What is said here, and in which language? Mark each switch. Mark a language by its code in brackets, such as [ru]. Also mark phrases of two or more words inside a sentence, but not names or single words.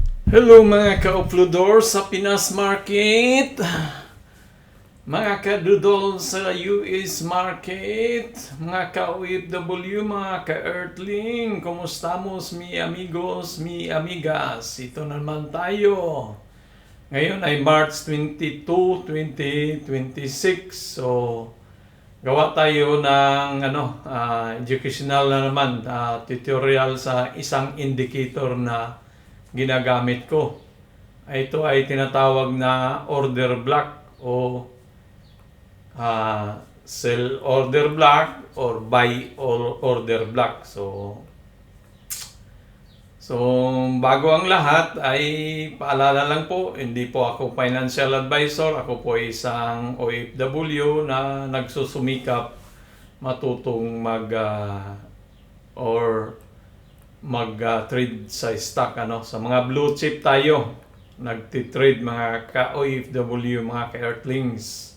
[tl] Hello mga ka-uploader sa Pinas Market, mga ka-doodle sa US Market, mga ka-OFW, mga ka-Earthling, komustamos [es] mi amigos, mi amigas. [tl] Ito naman tayo. Ngayon ay March 22, 2026. So, gawa tayo ng educational na naman, tutorial sa isang indicator na ginagamit ko. Ito ay tinatawag na [en] order block [tl] o [en] sell order block [tl] or [en] buy order block. [tl] So bago ang lahat ay paalala lang po, hindi po ako [en] financial advisor. [tl] Ako po ay isang OFW na nagsusumikap matutong mag-trade sa stock, sa mga [en] blue chip [tl] tayo nagti-trade, mga ka-OFW, mga ka-Earthlings.